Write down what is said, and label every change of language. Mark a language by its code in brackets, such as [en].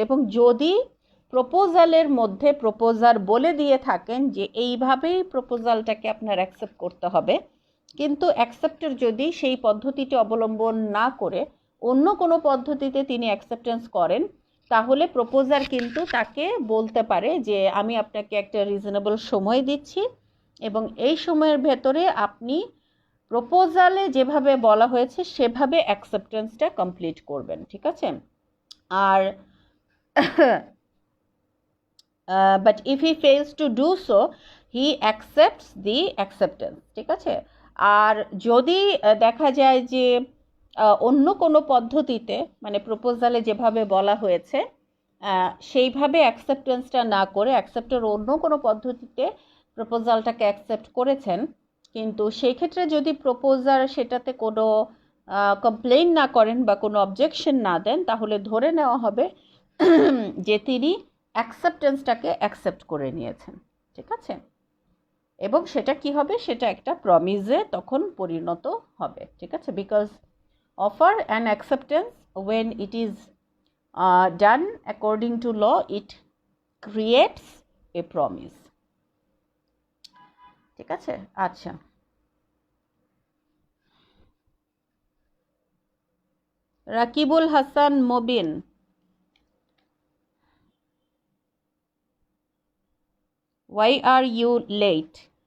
[bn] এবং যদি প্রপোজালের মধ্যে প্রপোজার বলে দিয়ে থাকেন যে এইভাবেই প্রপোজালটাকে আপনার অ্যাকসেপ্ট করতে হবে, কিন্তু অ্যাকসেপ্টের যদি সেই পদ্ধতিটি অবলম্বন না করে অন্য কোনো পদ্ধতিতে তিনি অ্যাকসেপ্টেন্স করেন, তাহলে প্রপোজার কিন্তু তাকে বলতে পারে যে আমি আপনাকে একটা রিজনেবল সময় দিচ্ছি এবং এই সময়ের ভেতরে আপনি প্রপোজালে যেভাবে বলা হয়েছে সেভাবে অ্যাকসেপ্টেন্সটা কমপ্লিট করবেন। ঠিক আছে? [en] আর but if he fails to do so, he accepts the acceptance. [bn] ঠিক আছে? আর যদি দেখা যায় যে অন্য কোনো পদ্ধতিতে, মানে প্রপোজালে যেভাবে বলা হয়েছে সেইভাবে অ্যাকসেপ্টেন্সটা না করে অ্যাকসেপ্টের অন্য কোনো পদ্ধতিতে প্রপোজালটাকে অ্যাকসেপ্ট করেছেন, কিন্তু সেই ক্ষেত্রে যদি প্রপোজার সেটাতে কোনো কমপ্লেইন না করেন বা কোনো অবজেকশন না দেন, তাহলে ধরে নেওয়া হবে যে তিনি অ্যাকসেপ্টেন্সটাকে অ্যাকসেপ্ট করে নিয়েছেন। ঠিক আছে? এবং সেটা কি হবে, সেটা একটা প্রমিসে তখন পরিণত হবে। ঠিক আছে? [en] Because offer and acceptance when it is done according to law, it creates a promise. [bn] ঠিক আছে? [en] আচ্ছা, Rakibul Hasan Mobin, why are you late?